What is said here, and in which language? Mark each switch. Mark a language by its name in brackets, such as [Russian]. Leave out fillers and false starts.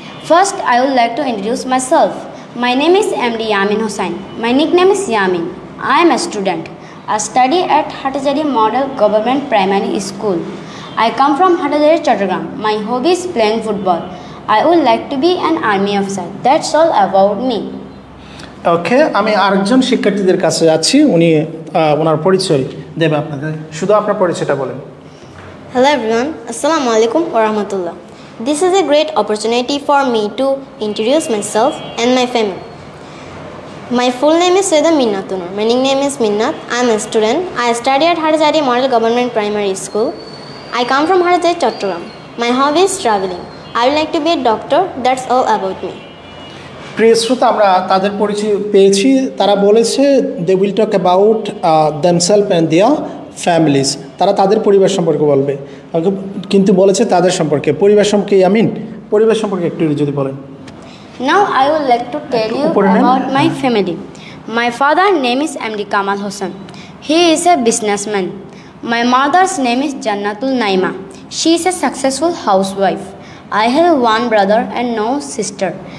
[English] First, I would like to introduce myself. My name is MD Yamin Hussain. My nickname is Yamin. I am a student. I study at Hatajari Model Government Primary School. I come from Hatajari, Chattogram. My hobby is playing football. I would like to be an army officer. That's all about me. [Bangla] ওকে, আমি আরেকজন শিক্ষার্থীদের কাছে যাচ্ছি, উনি ওনার পরিচয় দেবে আপনাদের। শুধু আপনার পরিচয়টা বলেন। [English] Hello everyone. Assalamu alaikum wa rahmatullah. This is a great opportunity for me to introduce myself and my family. My full name is Seda Minnatunur. My nickname is Minnat. I am a student. I study at Hatajari Model Government Primary School. I come from Hatajari, Chattogram. My hobby is traveling. I would like to be a doctor. That's all about me. [Bangla] প্রিয় শ্রোতা, আমরা তাদের পরিচয় পেয়েছি। তারা বলেছে [English] They will talk about themself and their families. [Bangla] তারা তাদের পরিবার সম্পর্কে বলবে, কিন্তু বলেছে তাদের সম্পর্কে। পরিবার সম্পর্কে পরিবার সম্পর্কে একটু যদি বলেন। [English] Now I would like to tell you about my family. My father's name is MD Kamal Hossain. He is a businessman. My mother's name is Jannatul Naima. She is a successful housewife. I have one brother and no sister.